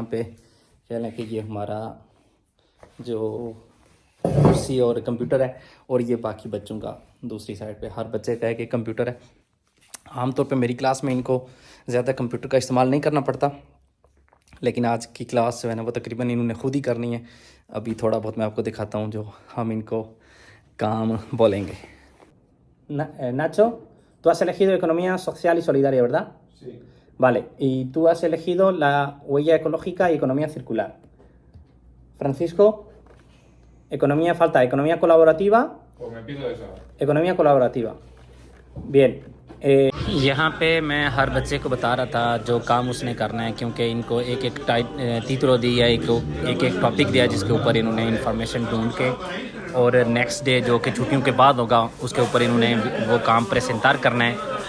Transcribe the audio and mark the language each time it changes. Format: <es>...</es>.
<hi>यहाँ पे कह लें कि ये हमारा जो कुर्सी और कंप्यूटर है, और ये बाकी बच्चों का दूसरी साइड पे हर बच्चे का एक कंप्यूटर है। आमतौर पे मेरी क्लास में इनको ज़्यादा कंप्यूटर का इस्तेमाल नहीं करना पड़ता, लेकिन आज की क्लास जो है ना वो तकरीबन इन्होंने खुद ही करनी है। अभी थोड़ा बहुत मैं आपको दिखाता हूँ जो हम इनको काम बोलेंगे।</hi> <es>Nacho, tú has elegido economía social y solidaria, ¿verdad? Sí. Vale, y tú has elegido la huella ecológica y economía circular. Francisco, economía, falta economía colaborativa. Pues me pido esa. Economía colaborativa. Bien.</es> <hi>यहाँ पे मैं हर बच्चे को बता रहा था जो काम उसने करना है, क्योंकि इनको एक एक título दिया है, एक टॉपिक दिया है जिसके ऊपर इन्होंने इन्फॉर्मेशन ढूंढ के, और नेक्स्ट डे जो कि छुट्टियों के बाद होगा उसके ऊपर इन्होंने वो काम प्रेजेंटर करना है।</hi>